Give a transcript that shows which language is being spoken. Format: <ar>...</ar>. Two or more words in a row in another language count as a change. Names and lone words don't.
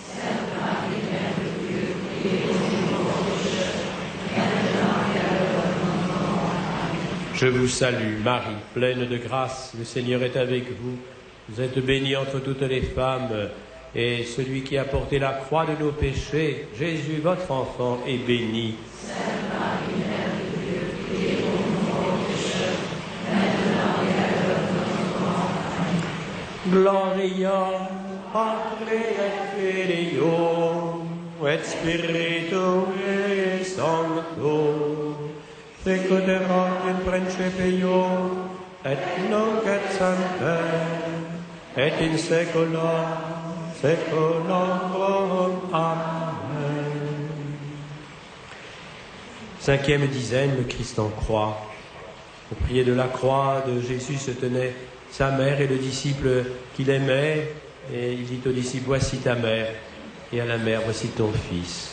<fr>Je vous salue, Marie, pleine de grâce. Le Seigneur est avec vous. Vous êtes bénie entre toutes les femmes, et celui qui a porté la croix de nos péchés, Jésus, votre enfant, est béni.</fr> <la>Gloria Patri et Filio et Spiritui Sancto, sicut erat in principio et nunc et semper et in saecula saeculorum. Amen.</la> <fr>Cinquième dizaine, le Christ en croix. Au pied de la croix de Jésus se tenaient sa mère et le disciple qu'il aimait, et il dit au disciple, voici ta mère, et à la mère, voici ton fils.</fr>